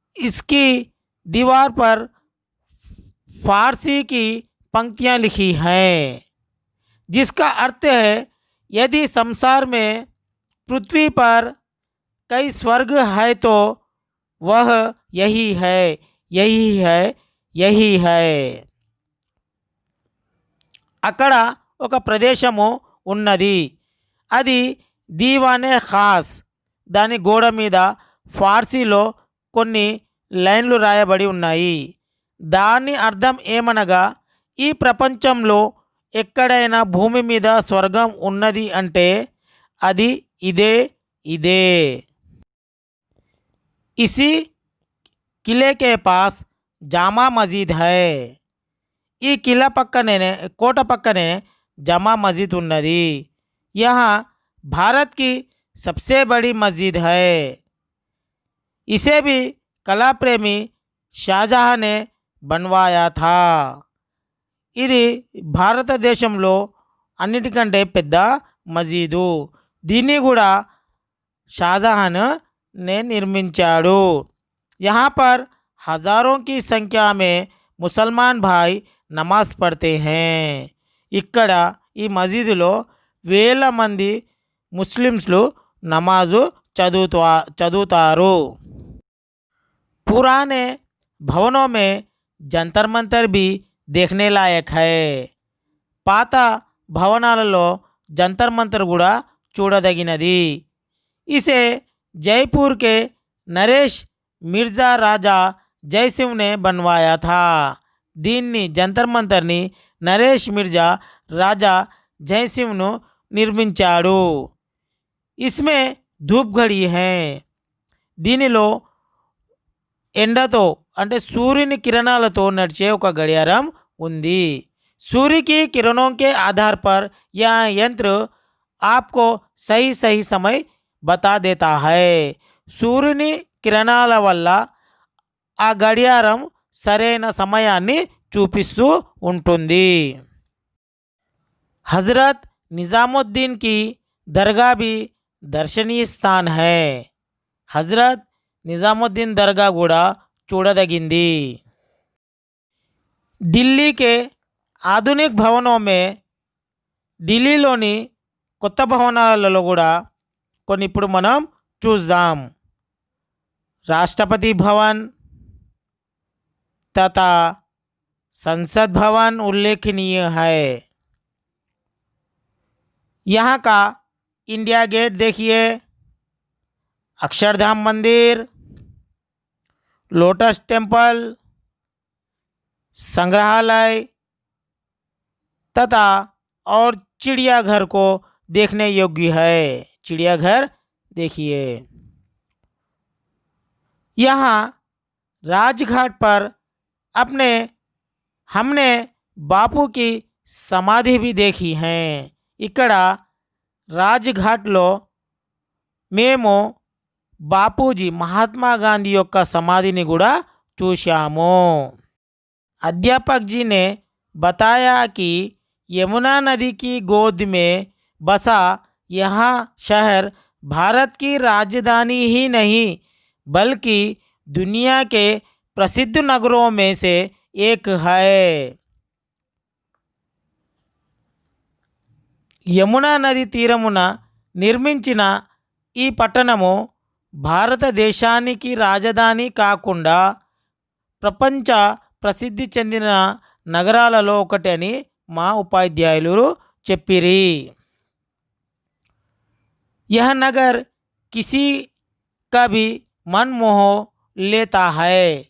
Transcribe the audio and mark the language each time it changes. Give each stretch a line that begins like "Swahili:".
Hindi: इसकी दीवार पर फारसी की पंक्तियाँ लिखी हैं, जिसका अर्थ है यदि संसार में पृथ्वी पर कई स्वर्ग है तो वह यही है, यही है, यही है।
Telugu: అక్కడ ఒక ప్రదేశము ఉన్నది, అది దీవానే ఖాస్. దాని గోడ మీద ఫార్సీలో కొన్ని లైన్లు రాయబడి ఉన్నాయి. దాని అర్థం ఏమనగా ఈ ప్రపంచంలో ఎక్కడైనా భూమి మీద స్వర్గం ఉన్నది అంటే అది ఇదే ఇదే.
Hindi: इसी किले के पास जामा मस्जिद है.
Telugu: ఈ కిలా పక్కనే కోట పక్కనే जामा मस्जिद ఉన్నది.
Hindi: यहाँ भारत की सबसे बड़ी मस्जिद है. इसे भी कला प्रेमी शाहजहां ने बनवाया था.
Telugu: ఇది భారతదేశంలో అన్నిటికంటే పెద్ద మసీదు. దీన్ని కూడా शाहजहां ने निर्मिंचाడు.
Hindi: यहाँ पर हज़ारों की संख्या में मुसलमान भाई नमाज पढ़ते हैं.
Telugu: ఇక్కడ ఈ మసీదులో వేల మంది ముస్లిమ్స్లు నమాజు చదువుతారు.
Hindi: पुराने भवनों में जंतर मंतर भी देखने लायक है.
Telugu: పాత భవనాలలో జంతర్ మంతర్ కూడా చూడదగినది.
Hindi: इसे जयपुर के नरेश मिर्ज़ा राजा जयसिंह ने बनवाया था.
Telugu: దీన్ని జంతర్ మంతర్ని నరేష్ మిర్జా రాజా జయసింహ్ను నిర్మించాడు.
Hindi: ఇస్మే ధూప్ ఘడి హై.
Telugu: దీనిలో ఎండతో అంటే సూర్యుని కిరణాలతో నడిచే ఒక గడియారం ఉంది.
Hindi: सूर्य की किरणों के आधार पर यह यंत्र आपको सही सही समय बता देता है.
Telugu: సూర్యుని కిరణాల వల్ల ఆ గడియారం సరైన సమయాన్ని చూపిస్తూ ఉంటుంది.
Hindi: हज़रत निज़ामुद्दीन की दरगाह भी दर्शनीय स्थान है.
Telugu: हज़रत निज़ामुद्दीन दरगाह కూడా చూడదగింది. ఢిల్లీ के ఆధునిక భవనోं में ఢిల్లీలోని కొత్త భవనాలలో కూడా కొన్ని ఇప్పుడు మనం చూద్దాం.
Hindi: राष्ट्रपति भवन तथा संसद भवन उल्लेखनीय है. यहाँ का इंडिया गेट देखिए, अक्षरधाम मंदिर, लोटस टेम्पल, संग्रहालय तथा और चिड़ियाघर को देखने योग्य है. चिड़ियाघर देखिए. यहाँ राजघाट पर हमने बापू की समाधि भी देखी है.
Telugu: ఇక్కడ రాజ్ఘాట్లో మేము బాపూజీ మహాత్మా గాంధీ యొక్క సమాధిని కూడా చూశాము.
Hindi: अध्यापक जी ने बताया कि यमुना नदी की गोद में बसा यह शहर भारत की राजधानी ही नहीं बल्कि दुनिया के प्रसिद्ध नगरों में से एक है.
Telugu: యమునా నది తీరమున నిర్మించిన ఈ పట్టణము భారతదేశానికి రాజధాని కాకుండా ప్రపంచ ప్రసిద్ధి చెందిన నగరాలలో ఒకటి అని మా ఉపాధ్యాయులు చెప్పిరి.
Hindi: यह नगर किसी का भी मन मोह लेता है.